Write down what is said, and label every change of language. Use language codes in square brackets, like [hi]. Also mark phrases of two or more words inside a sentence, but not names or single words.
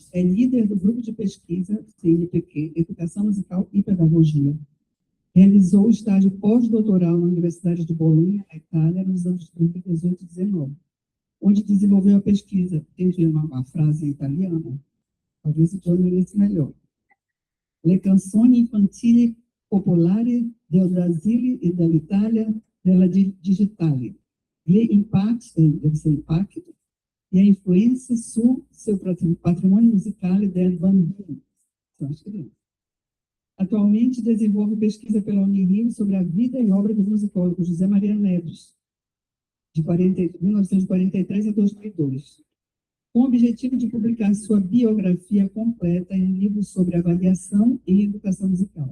[pt] É líder do grupo de pesquisa CNPq, Educação Musical e Pedagogia. Realizou o estágio pós-doutoral na Universidade de Bolonha, na Itália, nos anos 2018 e 2019, onde desenvolveu a pesquisa, tem uma frase em italiano, talvez o Giorgio lesse melhor. [it] Le canzoni infantili popolari del Brasile e dell'Italia della digitale. Gli impatti, [pt] deve ser impacto, e a influência sul seu patrimônio musical [it] del bambino. [pt] São as crianças. Atualmente desenvolve pesquisa pela Unirio sobre a vida e obra do musicólogo José Maria Neves, de 1943 a 2002, com o objetivo de publicar sua biografia completa em um livro sobre avaliação em educação musical.